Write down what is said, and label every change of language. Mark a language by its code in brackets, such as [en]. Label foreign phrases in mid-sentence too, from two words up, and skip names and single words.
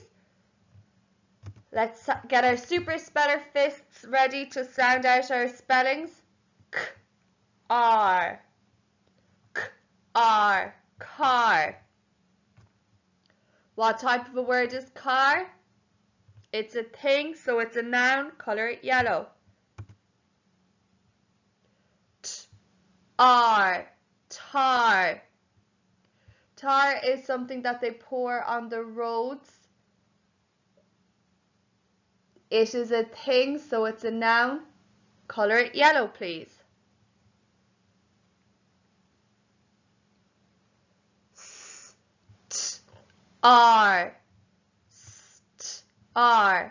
[en] Let's get our super speller fists ready to sound out our spellings. K-R, K-R, car. What type of a word is car? It's a thing, so it's a noun. Color it yellow. T-R, tar. Tar is something that they pour on the roads. It is a thing, so it's a noun. Color it yellow, please. S-T-R, S-T-R.